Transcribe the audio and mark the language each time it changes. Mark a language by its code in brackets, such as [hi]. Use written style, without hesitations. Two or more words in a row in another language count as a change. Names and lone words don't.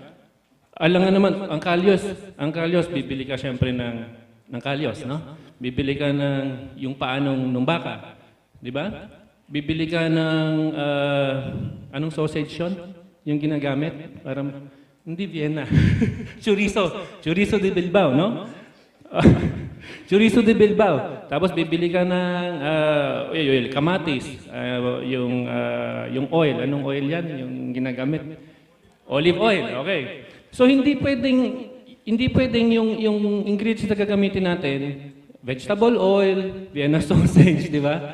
[tl] Alam nga naman, ang kalyos, bibili ka syempre ng kalyos, no? Bibili ka ng yung paanong ng baka. Di ba? Bibili ka ng, anong sausage yun? Yung ginagamit? Parang, hindi Vienna. Chorizo de Bilbao, no? Chorizo de Bilbao. Tapos bibili ka ng kamatis, yung oil. Anong oil yan? Yung ginagamit? [en] Olive oil. [tl] Okay. So hindi pwedeng yung ingredients na gagamitin natin, [en] vegetable oil, [tl] Vienna sausage, di ba?